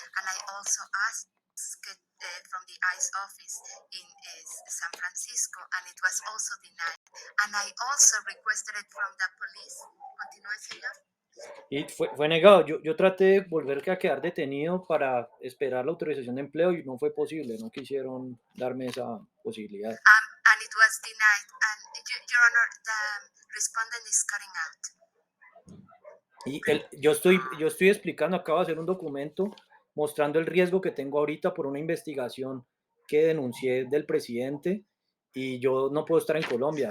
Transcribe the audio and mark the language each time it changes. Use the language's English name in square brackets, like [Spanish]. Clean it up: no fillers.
[English] And I also asked it from the ICE office in San Francisco, and it was also denied. And I also requested it from the police. [Spanish] Continúe, señor. Y fue negado. Yo traté de volver a quedar detenido para esperar la autorización de empleo y no fue posible. No quisieron darme esa posibilidad. [English] And it was denied. And Your Honor, the respondent is cutting out. [Spanish] Yo estoy explicando, acabo de hacer un documento mostrando el riesgo que tengo ahorita por una investigación que denuncié del presidente y yo no puedo estar en Colombia.